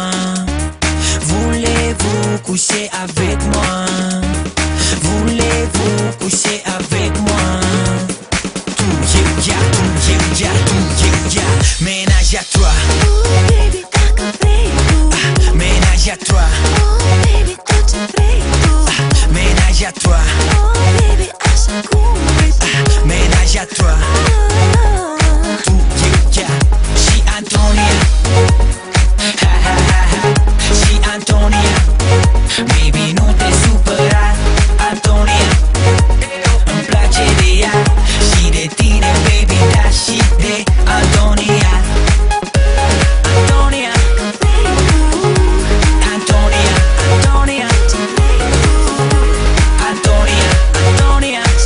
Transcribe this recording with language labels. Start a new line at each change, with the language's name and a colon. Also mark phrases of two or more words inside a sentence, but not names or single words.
French: Voulez-vous coucher avec moi? Voulez-vous coucher avec moi?
Romanian: Tu, eu, ya, tu, eu, ya, tu, eu, ya.
French: Ménage à toi.
English: Oh, baby,
Romanian: dacă vrei tu.
French: Ménage à toi.
English: Oh, baby,
Romanian: tot ce vrei tu.
French: Ménage à toi.
English: Oh, baby,
Romanian: așa cum vrei tu.
French: Ménage à toi.
Romanian: Tu, eu, ya. Și Antonia, ha ha ha ha. Și Antonia, baby, nu te supăra. Antonia, îmi place de ea și de tine, baby, da, și de Antonia. Antonia, Antonia, Antonia, Antonia, Antonia.